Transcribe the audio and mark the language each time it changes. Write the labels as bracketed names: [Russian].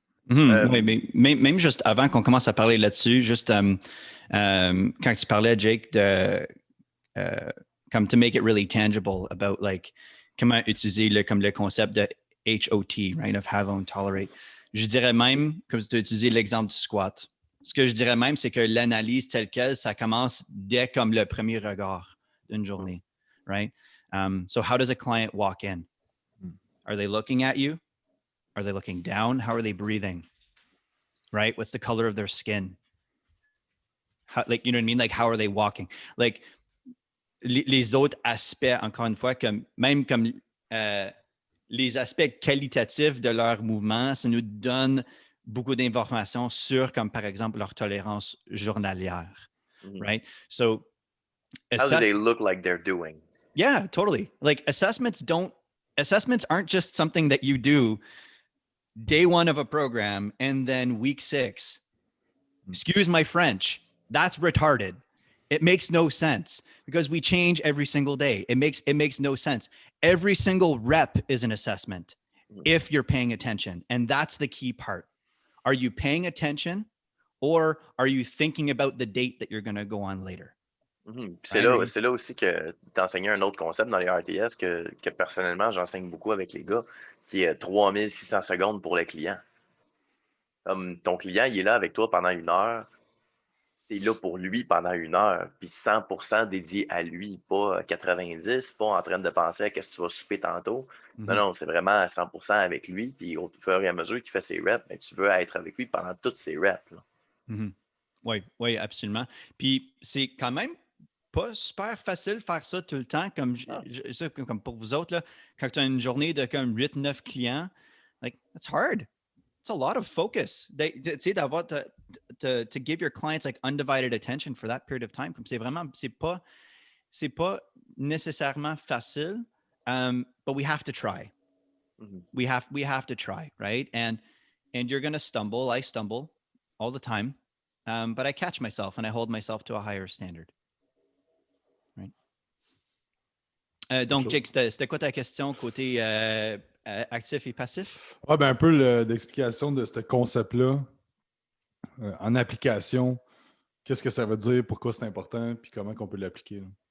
[French] Oui, mais même juste avant qu'on commence à parler là-dessus, juste quand tu parlais, Jake, de comme [English] to make it really tangible about like [French] comment utiliser comme le concept de HOT, right, [English] of have, own, tolerate. [French] Je dirais même, comme tu as utilisé l'exemple du squat, ce que je dirais même, c'est que l'analyse telle quelle, ça commence dès comme le premier regard d'une journée. [English] Right? So how does a client walk in? Are they looking at you? Are they looking down? How are they breathing? Right? What's the color of their skin? How, like, you know what I mean? Like, how are they walking? [French] Like, les autres aspects, encore une fois, même comme les aspects qualitatifs de leur mouvement, ça nous donne beaucoup d'informations sur, comme par exemple, leur tolérance journalière. [English] Right? So, how do they look like they're doing? Yeah, totally. Like assessments aren't just something that you do day 1 of a program and then week 6. Excuse my French. That's retarded. It makes no sense because we change every single day. It makes no sense. Every single rep is an assessment if you're paying attention. And that's the key part. Are you paying attention or are you thinking about the date that you're going to go on later? [French] C'est là aussi que tu enseignais un autre concept dans les RTS que personnellement, j'enseigne beaucoup avec les gars, qui est 3600 secondes pour le client. Comme ton client, il est là avec toi pendant 1 heure, tu es là pour lui pendant 1 heure, puis 100% dédié à lui, pas 90, pas en train de penser à ce que tu vas souper tantôt. Non, c'est vraiment à 100% avec lui, puis au fur et à mesure qu'il fait ses reps, tu veux être avec lui pendant toutes ses reps. Oui, absolument. Puis c'est quand même pas super facile de faire ça tout le temps, comme pour vous autres, là, quand tu as une journée de comme 8-9 clients, [English] like, that's hard. it's a lot of focus. [French] Tu sais, d'avoir [English] to give your clients like undivided attention for that period of time. [French] Comme c'est pas nécessairement facile, [English] but we have to try. Mhm. We have to try, right? And you're gonna stumble. I stumble all the time, but I catch myself and I hold myself to a higher standard. Right. [French] Donc, Jake, c'était quoi ta question côté actif et passif? Ah, ben un peu d'explication de ce concept-là en application. Qu'est-ce que ça veut dire, pourquoi c'est important, puis comment on peut l'appliquer. Là.